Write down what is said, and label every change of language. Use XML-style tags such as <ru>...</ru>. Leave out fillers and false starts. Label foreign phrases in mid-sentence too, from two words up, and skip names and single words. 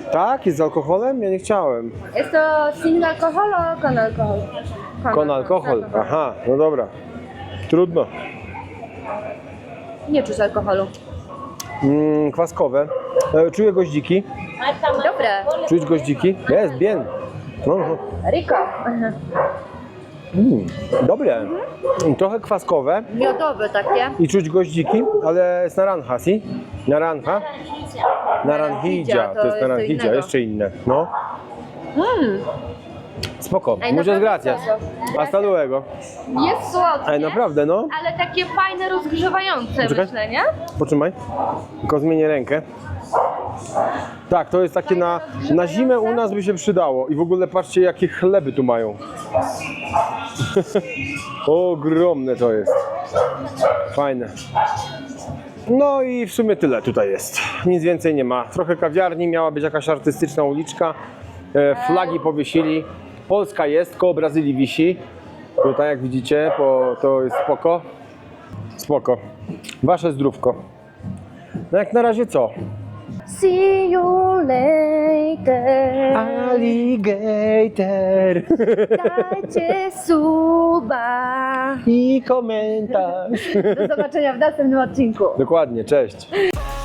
<pl>Tak, jest z alkoholem? Ja nie chciałem. Jest to</pl> <es>sin alkohol o con alkohol? Kon alkohol,</es> <pl>aha, no dobra. Trudno. Nie czuć alkoholu. Kwaskowe. Czuję goździki. Dobre. Czuć goździki? Jest,</pl> <es>bien. No, no. Rico.</es> <pl>Dobre. Trochę kwaskowe Miodowe takie. i czuć goździki, ale jest</pl> <es>naranja, si?</es> <pl>Naranja? Naranjilla, to jest naranjilla, innego. jeszcze inne. No. Spoko, Ej,</pl> <es>muchas</es> <pl>naprawdę</pl> <es>gracias.</es> <pl>spoko.</pl> <es>Hasta luego.</es> <pl>Jest słodkie, Ej, naprawdę, no. ale takie fajne, rozgrzewające, Czekaj. myślę, nie? Poczymaj. Tylko zmienię rękę. Tak, to jest takie na zimę u nas by się przydało. I w ogóle patrzcie, jakie chleby tu mają. Ogromne to jest. Fajne. No i w sumie tyle tutaj jest. Nic więcej nie ma. Trochę kawiarni, miała być jakaś artystyczna uliczka. Flagi powiesili. Polska jest, koło Brazylii wisi. Tutaj jak widzicie, to jest spoko. Spoko. Wasze zdrówko. No jak na razie co?</pl> <en>See you later. Alligator.</en> <pl>Dajcie suba. I komentarz. Do zobaczenia w następnym odcinku. Dokładnie, cześć.</pl>